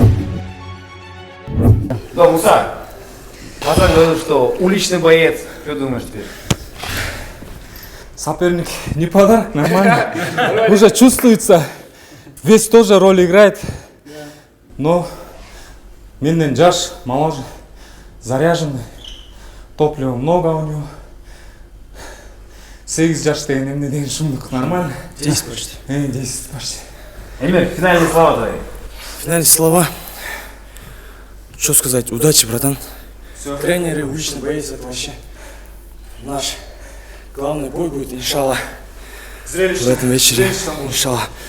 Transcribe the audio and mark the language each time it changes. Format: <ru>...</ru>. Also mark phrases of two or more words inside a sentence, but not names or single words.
<ru>Да, Муса, Масан говорил, что уличный боец. Что думаешь теперь? Соперник не подарок, нормально. Уже чувствуется. Вес тоже роль играет. Но</ru> <ky>менден жаш,</ky> <ru>моложе, заряженный. Топлива много у него.</ru> <ky>8 жаш деген эмне деген шумдук,</ky> <ru>нормально? 10 почти. 10 почти. Эмир, финальные слова твои. Финальные слова. Что сказать? Удачи, братан. Тренеры, уличный боец, это вообще наш главный бой будет, иншаллах. В этом вечере, иншаллах.</ru>